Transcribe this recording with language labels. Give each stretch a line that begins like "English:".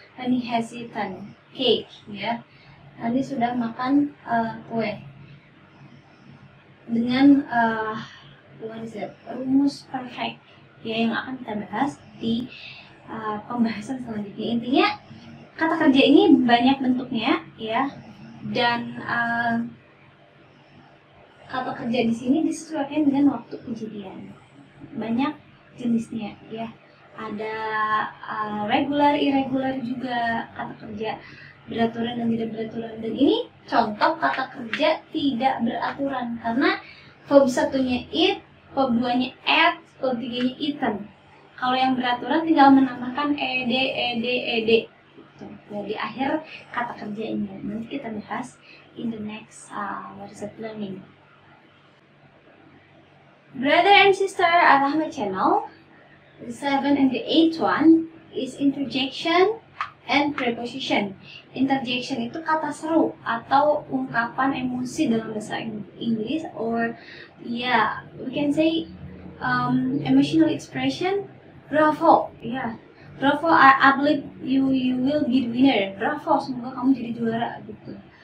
English: Rani has eaten cake ya,
Indonesian: Rani sudah makan kue. Dengan rumus perfect ya, yang akan kita bahas di pembahasan selanjutnya. Intinya kata kerja ini banyak bentuknya ya, dan kata kerja di sini disesuaikan dengan waktu kejadian. Banyak jenisnya ya. Ada regular, irregular juga kata kerja, beraturan dan tidak beraturan. Dan ini contoh kata kerja tidak beraturan karena verb satunya eat, verb 2-nya ate, verb 3-nya eaten. Kalau yang beraturan tinggal menambahkan ed gitu. Di akhir kata kerja ini. Nanti kita bahas
English: in the next learning. Brother and sister Al-Rahma channel. The 7 and the 8th one is interjection and preposition.
Indonesian: Interjection itu kata seru atau ungkapan emosi dalam bahasa Inggris,
English: or we can say emotional expression. Bravo, bravo, I believe you will be the winner.
Indonesian: Bravo, semoga kamu jadi juara gitu.